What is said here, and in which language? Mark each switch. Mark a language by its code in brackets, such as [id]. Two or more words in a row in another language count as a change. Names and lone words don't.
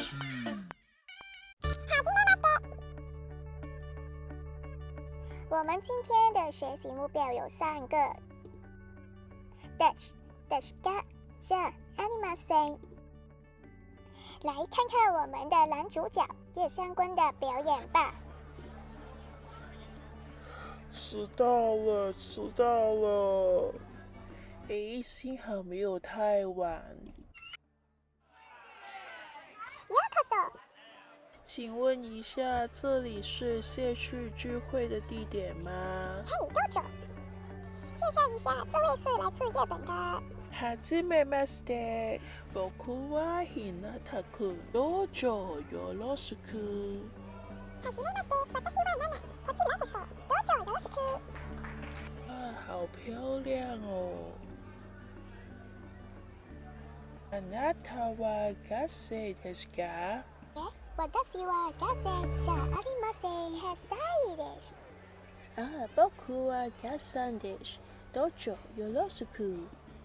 [zh] 我们今天的学习目标有3个。 [ja] ですが、じゃありません。 [zh] 来看看我们的男主角叶相关的表演吧。迟到了！幸好没有太晚。 [ja] ようこそ。 [zh] 请问一下，这里是社区聚会的地点吗？ [ja] 嘿，どうぞ。 [zh] 介绍一下，这位是来自日本的。 [ja] はじめまして。僕は日向君。どうぞよろしく。はじめまして。私はナナ。こちらこそ。どうぞよろしく。 [zh] 啊，好漂亮哦！ [ja] あなたは学生ですか？私は学生じゃありません。8歳です。僕は学生です。どうぞよろしく。